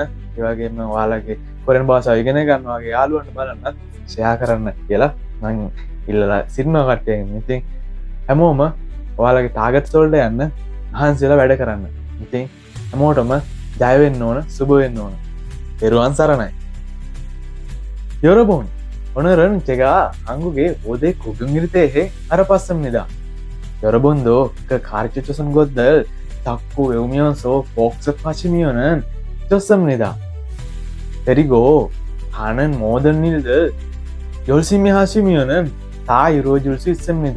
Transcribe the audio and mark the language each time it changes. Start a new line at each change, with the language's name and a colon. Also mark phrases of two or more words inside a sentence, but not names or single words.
Sinhala: ඒ වගේම ඔයාලගේ කොරියානු භාෂාව ඉගෙන ගන්න වගේ යාළුවන්ට බලන්නත් ෂෙයා කරන්න කියලා මම ඉල්ලලා සිටිනවා කට්ටියගෙන්. ඉතින් හැමෝම ඔයාලගේ ටාගට්ස් වලට යන්න මහන්සියලා වැඩ කරන්න. ඉතින් හැමෝටම ජය වෙන්න ඕන, සුබ වෙන්න ඕන. පෙරුවන් සරණයි.
Korean: 여러분, 오늘은 제가 한국에 5대 국영일대에 알아봤습니다. 여러분도 그 가르쳐주신 것들 자꾸 외우면서 복습하시면은 좋습니다. 그리고 하는 모든 일들 열심히 하시면은 다 이루어질 수 있습니다.